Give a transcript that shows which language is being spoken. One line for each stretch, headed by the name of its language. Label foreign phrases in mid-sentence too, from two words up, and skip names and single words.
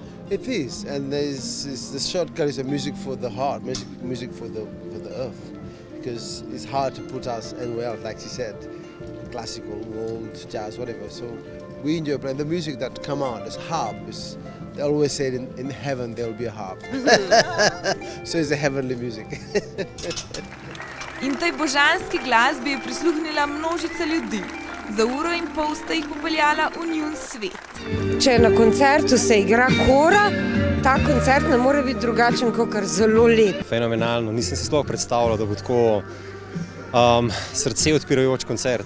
English: It is, and the shortcut is a music for the heart, music for the earth, because it's hard to put us anywhere else, like she said, classical, world, jazz, whatever. So we enjoy playing the music that come out as harp. They always say in heaven there will be a harp. So it's a heavenly music.
Slovenian: In tej božanski glasbi je prisluhnila množica ljudi. Za uro in pol sta jih popeljala v njun svet. Če na koncertu se igra kora, ta koncert ne more biti drugačen, kakor zelo lep. Fenomenalno. Nisem si sploh predstavljal, da bo tako srce odpirajoč koncert.